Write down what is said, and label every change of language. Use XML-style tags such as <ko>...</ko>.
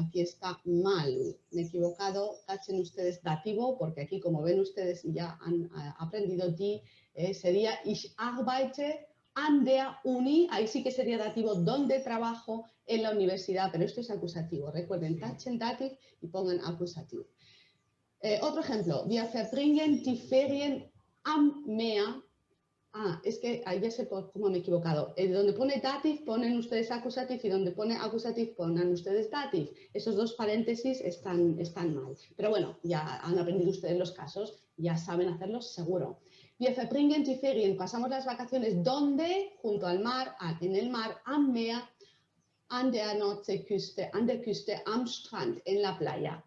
<es>Aquí está mal, me he equivocado, tachen ustedes dativo, porque aquí como ven ustedes y ya han aprendido die, sería</es> <de>ich arbeite an der Uni,</de> <es>ahí sí que sería dativo donde trabajo en la universidad, pero esto es acusativo. Recuerden, tachen dativ y pongan acusativo. Otro ejemplo,</es> <de>wir verbringen die Ferien am Meer.</de> <es>Es que ahí ya sé cómo me he equivocado. Donde pone dativ ponen ustedes acusativo y donde pone acusativo ponen ustedes dativ. Esos dos paréntesis están mal. Pero bueno, ya han aprendido ustedes los casos, ya saben hacerlos seguro.</es> <de>Wir verbringen die Ferien,</de> <es>pasamos las vacaciones donde, junto al mar, en el mar,</es> <de>am Meer, an der Nordseeküste, an der Küste, am Strand,</de> <es>en la playa.</es>